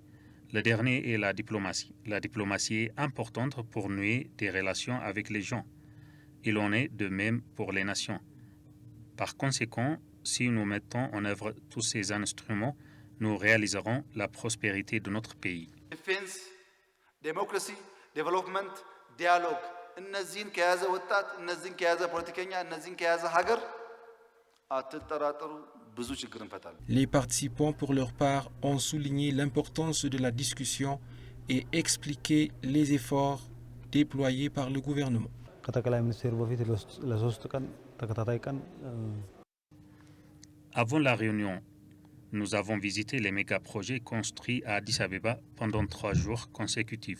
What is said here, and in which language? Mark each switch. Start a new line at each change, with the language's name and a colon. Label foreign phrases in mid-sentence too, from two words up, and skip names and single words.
French: Le dernier est la diplomatie. La diplomatie est importante pour nouer des relations avec les gens. Il en est de même pour les nations. Par conséquent, si nous mettons en œuvre tous ces instruments, nous réaliserons la prospérité de notre pays.
English: Defense, democracy, development, dialogue.
Amharic: እነዚህን ከያዘ ወጣት እነዚህን ከያዘ ፖለቲከኛ እነዚህን ከያዘ ሀገር አትጠራጠሩ ብዙ ችግር እንፈታለን።
French: Les participants pour leur part ont souligné l'importance de la discussion et expliqué les efforts déployés par le gouvernement. Avant la réunion, nous avons visité les méga-projets construits à Addis Abeba pendant 3 jours consécutifs.